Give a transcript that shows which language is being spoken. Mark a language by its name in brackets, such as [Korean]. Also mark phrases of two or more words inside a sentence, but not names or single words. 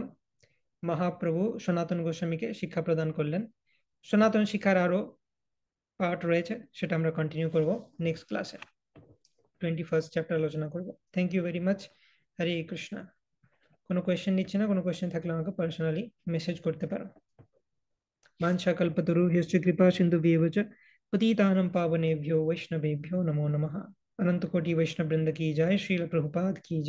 [Bangla] মহাপ্রভু সনাতন গোস্বামীকে শিক্ষা প্রদান করলেন। সনাতন শিক্ষার আরো পার্ট রয়েছে, সেটা আমরা কন্টিনিউ করব [English] next class. [Bangla] 21st চ্যাপ্টার আলোচনা করব। [English] thank you very much. [Bangla] হরে কৃষ্ণ। কোনো কোয়েশ্চেন নিচ্ছে না, কোনো কোয়েশ্চেন থাকলে আমাকে পার্সোনালি মেসেজ করতে পারো। [Sanskrit] वाञ्छाकल्पतरुभ्यश्च कृपा सिन्धुभ्येव च पतितानां पावनेभ्यो वैष्णवेभ्यो नमो नमः। [Hindi] अनंत कोटि वैष्णव वृंद की जय। श्रील प्रभुपाद की जय।